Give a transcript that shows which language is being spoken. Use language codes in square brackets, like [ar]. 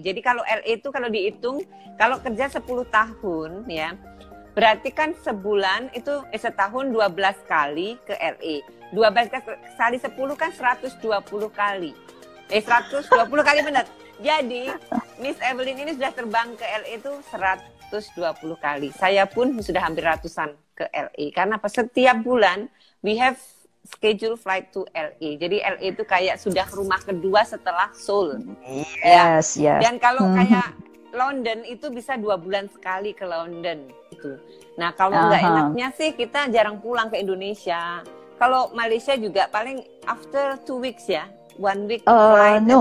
[id] Jadi kalau LA itu kalau dihitung, kalau kerja 10 tahun ya, berarti kan sebulan itu setahun 12 kali ke LA. 12 kali 10 kan 120 kali. 120 kali benar. Jadi Miss Evelyn ini sudah terbang ke LA itu 120 kali. Saya pun sudah hampir ratusan ke LA. Karena apa? Setiap bulan [en] we have schedule flight to LA. [id] Jadi LA itu kayak sudah rumah kedua setelah Seoul. [en] Yes. [id] Dan kalau kayak London itu bisa 2 bulan sekali ke London itu. Nah kalau nggak enaknya sih kita jarang pulang ke Indonesia. Kalau Malaysia juga paling [en] after 2 weeks [id] ya, [en] 1 week flight.